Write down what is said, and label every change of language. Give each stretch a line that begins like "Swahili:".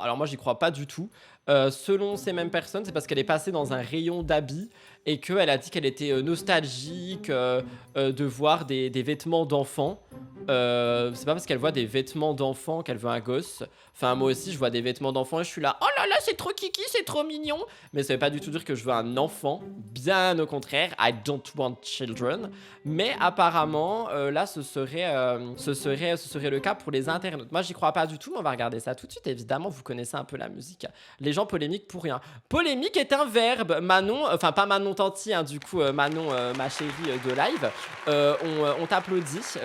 French: Alors moi, j'y crois pas du tout. Selon ces mêmes personnes, c'est parce qu'elle est passée dans un rayon d'habits et qu'elle a dit qu'elle était nostalgique de voir des vêtements d'enfants. C'est pas parce qu'elle voit des vêtements d'enfants qu'elle veut un gosse. Enfin, moi aussi, je vois des vêtements d'enfants et je suis là, oh là là, c'est trop kiki, c'est trop mignon. Mais ça veut pas du tout dire que je veux un enfant. Bien au contraire,
English: I don't want children.
French: Mais apparemment, là, ce serait le cas pour les internautes. Moi, j'y crois pas du tout, mais on va regarder ça tout de suite. Évidemment, vous connaissez un peu la musique. Les gens polémiques pour rien. Polémique est un verbe. Manon, enfin pas Manon Tanti, hein, du coup, Manon, ma chérie de live, on t'applaudit.